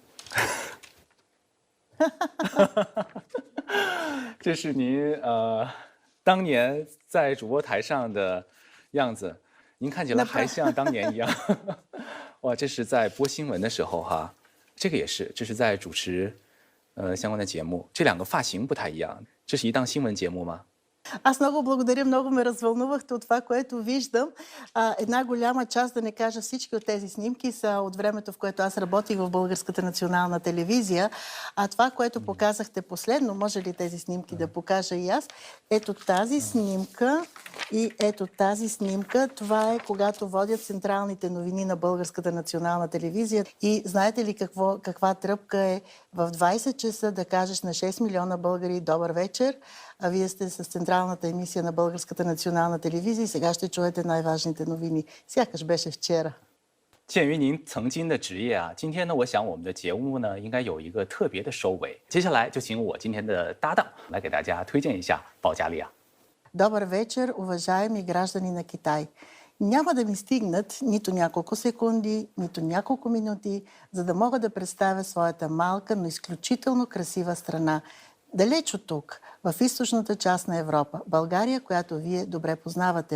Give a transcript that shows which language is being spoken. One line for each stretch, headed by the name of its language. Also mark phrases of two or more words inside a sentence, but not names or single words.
Chinese: 这是您当年在主播台上的样子，您看起来还像当年一样。哇，这是在播新闻的时候哈，这个也是，这是在主持相关的节目，这两个发型不太一样。这是一档新闻节目吗？
Bulgarian: Аз много благодаря, много ме развълнувахте от това, което виждам. Една голяма част, да не кажа всички от тези снимки, са от времето, в което аз работих в Българската национална телевизия. А това, което показахте последно, може ли тези снимки да покажа и аз? Ето тази снимка и ето тази снимка. Това е когато водят централните новини на Българската национална телевизия. И знаете ли каква тръпка е в 20 часа да кажеш на 6 милиона българи добър вечер? А вие сте с централната емисия на Българската национална телевизия и сега ще чуете най-важните новини. Сякаш беше вчера.
Chinese: 鉴于您曾经的职业啊，今天呢，我想我们的节目呢应该有一个特别的收尾。接下来就请我今天的搭档来给大家推荐一下保加利亚。
Bulgarian: Добър вечер, уважаеми граждани на Китай. Няма да ми стигнат нито няколко секунди, нито няколко минути, за да мога да представя своята малка, но изключително красива страна. Далеч от тук, в източната част на Европа, България, която вие добре познавате.